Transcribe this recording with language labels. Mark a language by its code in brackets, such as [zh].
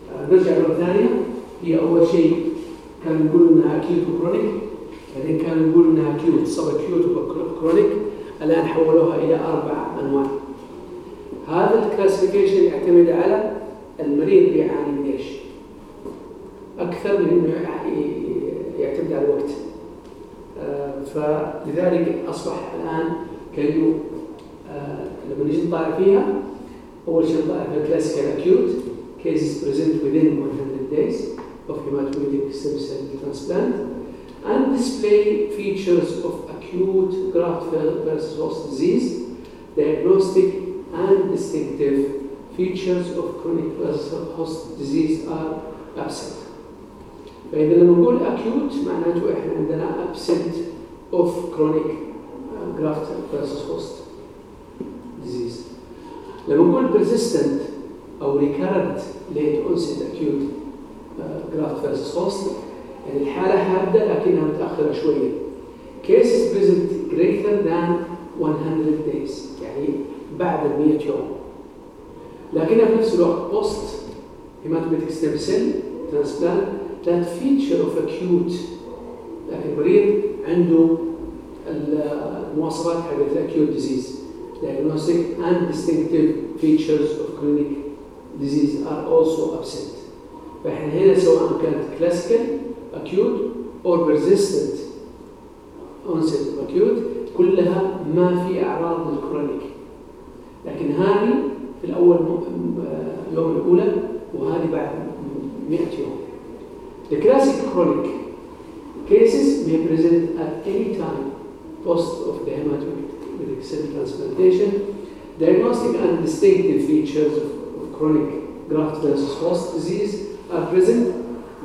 [ar] نرجع مرة ثانية، هي أول شيء كانوا يقولوا إنها أكيوت وكرونيك، بعدين كانوا يقولوا إنها أكيوت سب أكيوت وكرونيك، الآن حولوها إلى أربع أنواع. هذا الكلاسيفيكيشن يعتمد على المريض بيعاني من إيش أكثر من إنه يعتمد على الوقت. فلذلك أصبح الآن كأنه لما نجي نطالع فيها أول شيء نطالع في الكلاسيكال أكيوت [en] cases present within 100 days of hematopoietic stem cell transplant and display features of acute graft versus host disease, diagnostic and distinctive features of chronic versus host disease are absent. [ar] فإذا لما نقول [en] acute [ar] معناته إحنا عندنا [en] absent of chronic graft versus host disease. [ar] لما نقول [en] persistent [ar] أو [en] recurrent late onset acute graft versus host [ar] يعني الحالة هابدة لكنها متأخرة شوية. [en] Cases present greater than 100 days [ar] يعني بعد 100 يوم. لكنها في نفس الوقت [en] post hematopoietic stem cell transplant that feature of acute [ar] يعني المريض عنده المواصفات حقت [en] acute disease. Diagnostic and distinctive features of chronic disease are also absent. [ar] فإحنا هنا سواء كانت [en] classical, acute or persistent onset of acute [ar] كلها ما في أعراض للكرونيك. لكن هذه في الأول يوم الأولى وهذه بعد 100 يوم. [en] The classic chronic cases may present at any time post of the hematopoietic cell transplantation. Diagnostic and distinctive features of chronic graft versus host disease are present.